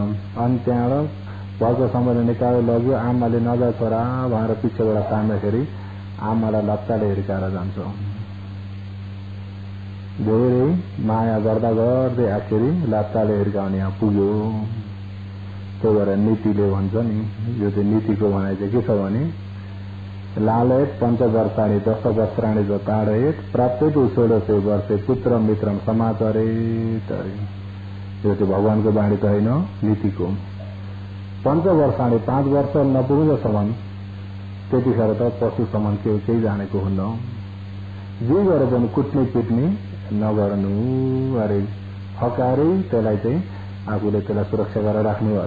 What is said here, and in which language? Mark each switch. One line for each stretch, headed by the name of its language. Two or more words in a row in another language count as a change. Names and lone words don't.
Nepali: अनि त्यहाँबाट भएको सम्पत्ति निकालेर लग्यो। आमाले नजा छोरा भनेर पिछेबाट तान्दाखेरि आमालाई लत्ताले हिर्काएर जान्छ। धेरै माया गर्दा गर्दै आखिरी लत्ताले हिर्काउने यहाँ पुग्यो। त्यही भएर नीतिले भन्छ नि, यो चाहिँ नीतिको भनाइ चाहिँ के छ भने
Sanskrit: लालयत पञ्चवर्षाणि 10 वर्षाणि च ताडयेत प्राप्तेतु 16 वर्षे पुत्र मित्रम समाचरेत।
Nepali: यो चाहिँ भगवानको बाणी त होइन, नीतिको। 5 वर्षाणि 5 वर्ष नपुग्दासम्म त्यतिखेर त पशुसम्म केही जानेको हुन्न। जे गरे पनि कुट्ने पिट्ने नगर्नु अरे, फकारै त्यसलाई चाहिँ आफूले त्यसलाई सुरक्षा गरेर राख्नु अरे।